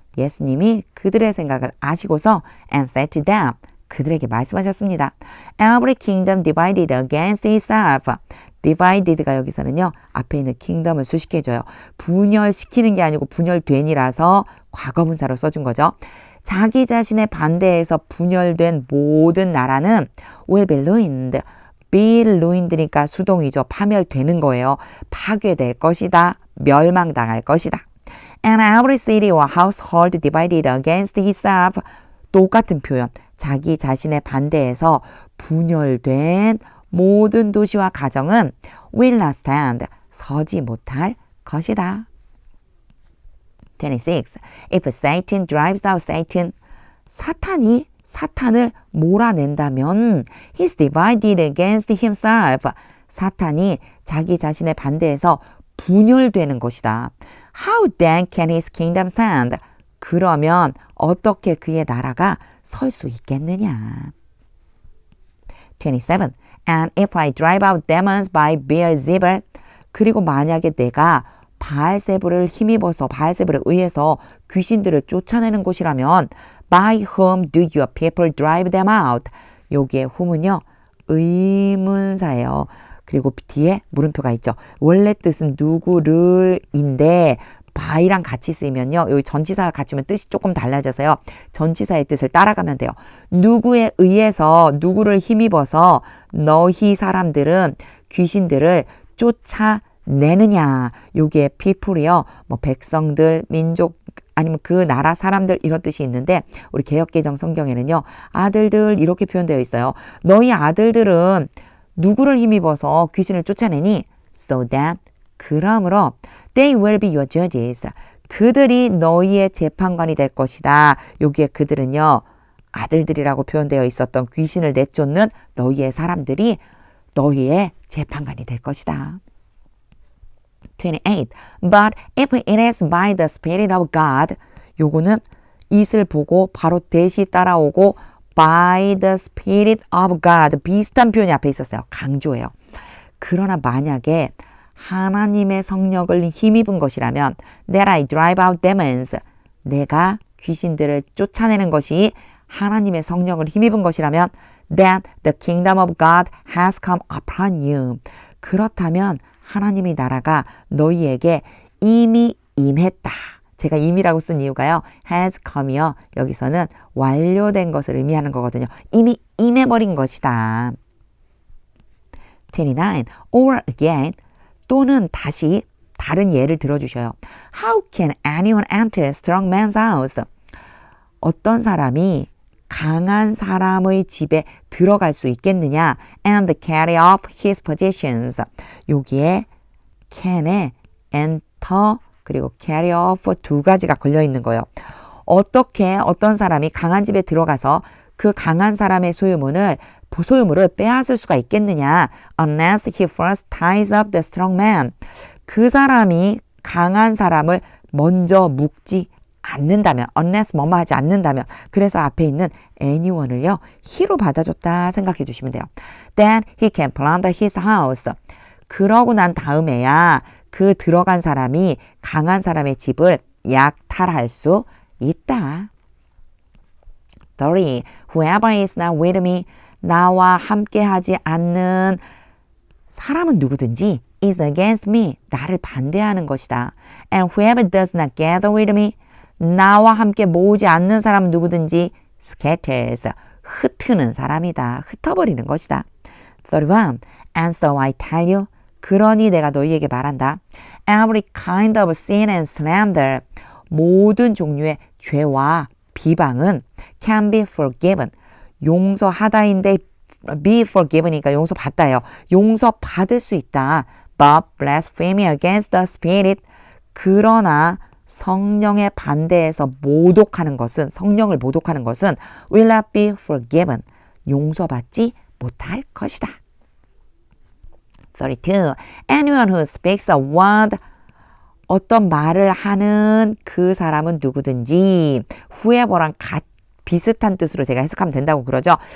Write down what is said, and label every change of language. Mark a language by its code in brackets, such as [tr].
[ko] 예수님이 그들의 생각을 아시고서 [en] and said to them. [ko] 그들에게 말씀하셨습니다. [en] Every kingdom divided against itself. [ko] divided가 여기서는요. 앞에 있는 kingdom을 수식해줘요. 분열시키는 게 아니고 분열된이라서 과거분사로 써준 거죠. 자기 자신의 반대에서 분열된 모든 나라는 [en] will be ruined. [ko] be ruined니까 수동이죠. 파멸되는 거예요. 파괴될 것이다. 멸망당할 것이다. [en] And every city or household divided against itself. [ko] 똑같은 표현. 자기 자신의 반대에서 분열된 모든 도시와 가정은 [en] will not stand. [ko] 서지 못할 것이다. 26. [en] If Satan drives out Satan. [ko] 사탄이 사탄을 몰아낸다면 [en] he's divided against himself. [ko] 사탄이 자기 자신의 반대에서 분열되는 것이다. [en] How then can his kingdom stand? [ko] 그러면 어떻게 그의 나라가 설 수 있겠느냐? 27. [en] And if I drive out demons by Beelzebul. [ko] 그리고 만약에 내가 바알세불을 힘입어서 바알세불에 의해서 귀신들을 쫓아내는 곳이라면 [en] By whom do your people drive them out? [ko] 여기에 whom은요. 의문사예요. 그리고 뒤에 물음표가 있죠. 원래 뜻은 누구를인데 by랑 같이 쓰이면요. 여기 전치사가 같이 오면 뜻이 조금 달라져서요. 전치사의 뜻을 따라가면 돼요. 누구에 의해서 누구를 힘입어서 너희 사람들은 귀신들을 쫓아내느냐. 여기에 people이요. 뭐 백성들, 민족 아니면 그 나라 사람들 이런 뜻이 있는데 우리 개역개정 성경에는요. 아들들 이렇게 표현되어 있어요. 너희 아들들은 누구를 힘입어서 귀신을 쫓아내니? [en] So that [ko] 그러므로 [en] they will be your judges. [ko] 그들이 너희의 재판관이 될 것이다. 여기에 그들은요. 아들들이라고 표현되어 있었던 귀신을 내쫓는 너희의 사람들이 너희의 재판관이 될 것이다. 28. [en] But if it is by the Spirit of God. [ko] 요거는 it을 보고 바로 대시 따라오고 [en] by the Spirit of God. [ko] 비슷한 표현이 앞에 있었어요. 강조해요. 그러나 만약에 하나님의 성령을 힘입은 것이라면 [en] that I drive out demons. [ko] 내가 귀신들을 쫓아내는 것이 하나님의 성령을 힘입은 것이라면 [en] then the kingdom of God has come upon you. [ko] 그렇다면 하나님의 나라가 너희에게 이미 임했다. 제가 임이라고 쓴 이유가요. has come이요. 여기서는 완료된 것을 의미하는 거거든요. 이미 임해버린 것이다. 29. [en] Or again. [ko] 또는 다시 다른 예를 들어주셔요. [en] How can anyone enter a strong man's house? [ko] 어떤 사람이 강한 사람의 집에 들어갈 수 있겠느냐? [en] And carry off his possessions. [ko] 여기에 can에 enter 그리고 carry off 두 가지가 걸려 있는 거예요. 어떻게 어떤 사람이 강한 집에 들어가서 그 강한 사람의 소유물을 빼앗을 수가 있겠느냐? [en] Unless he first ties up the strong man. [ko] 그 사람이 강한 사람을 먼저 묶지 않는다면, unless 뭐뭐 하지 않는다면, 그래서 앞에 있는 anyone을요, he로 받아줬다 생각해 주시면 돼요. [en] Then he can plunder his house. [ko] 그러고 난 다음에야 그 들어간 사람이 강한 사람의 집을 약탈할 수 있다. [en] 30. Whoever is not with me. [ko] 나와 함께하지 않는 사람은 누구든지 [en] is against me. [ko] 나를 반대하는 것이다. [en] And whoever does not gather with me. [ko] 나와 함께 모으지 않는 사람은 누구든지 [en] scatters. [ko] 흩트는 사람이다. 흩어버리는 것이다. 31. [en] And so I tell you. [ko] 그러니 내가 너희에게 말한다. [en] Every kind of sin and slander. [ko] 모든 종류의 죄와 비방은 [en] can be forgiven. [ko] 용서하다인데 be forgiven이니까 용서받다예요. 용서받을 수 있다. [en] But blasphemy against the Spirit. [ko] 그러나 성령의 반대에서 모독하는 것은 성령을 모독하는 것은 [en] will not be forgiven. [ko] 용서받지 못할 것이다. 32. [en] Anyone who speaks a word [ko] 어떤 말을 하는 그 사람은 누구든지 whoever랑 비슷한 뜻으로 제가 해석하면 된다고 그러죠.